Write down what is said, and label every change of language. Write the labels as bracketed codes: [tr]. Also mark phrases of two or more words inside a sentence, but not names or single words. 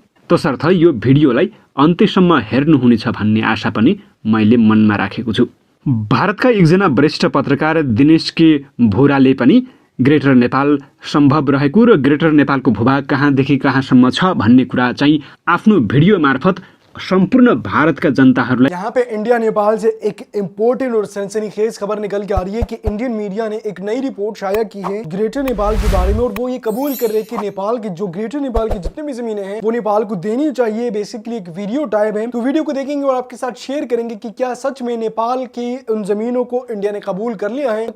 [ne] तसर्थ यो भिडियोलाई अन्त्यसम्म हेर्नुहुनेछ भन्ने आशा पनि मैले मनमा राखेको छु। भारतका एकजना वरिष्ठ पत्रकार दिनेश के भोराले पनि ग्रेटर नेपाल सम्भव रहेको र ग्रेटर नेपालको भूभाग कहाँदेखि कहाँसम्म छ भन्ने कुरा चाहिँ आफ्नो भिडियो मार्फत संपूर्ण भारत का जनताहरूलाई [hi] यहाँ पे इंडिया नेपाल से एक इम्पोर्टेंट और सनसनीखेज खबर निकल के आ रही है कि इंडियन मीडिया ने एक नई रिपोर्ट शाया की है ग्रेटर नेपाल के बारे में और वो ये कबूल कर रहे हैं कि नेपाल की जो ग्रेटर नेपाल की जितनी भी जमीनें हैं वो नेपाल को देनी चाहिए। बेसिकली एक वीडियो टाइप है, तो वीडियो को देखेंगे और आपके साथ शेयर करेंगे कि क्या सच में नेपाल की उन जमीनों को इंडिया ने कबूल कर लिया है।